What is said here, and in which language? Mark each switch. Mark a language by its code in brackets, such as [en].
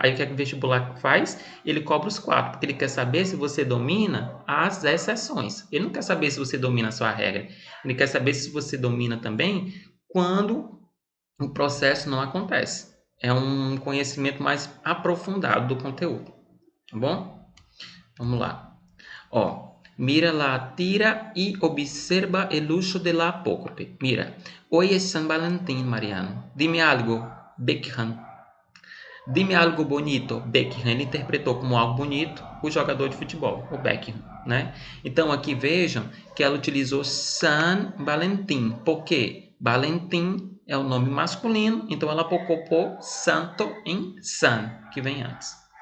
[pt] Aí o que o vestibular faz? Ele cobra os 4, porque ele quer saber se você domina as exceções. Ele não quer saber se você domina a sua regra, ele quer saber se você domina também quando o processo não acontece. É um conhecimento mais aprofundado do conteúdo, tá bom? Vamos lá. [es] Ó, mira la tira y observa el uso de la apócope. Mira, hoy es San Valentín, Mariano. Dime algo, Beckham. Dime algo bonito, Beckham. [pt] Ele interpretou como algo bonito o jogador de futebol, o Beckham, né? Então aqui vejam que ela utilizou San Valentín. Por quê? Valentim é o nome masculino, então ela apocopou santo em san, que vem antes.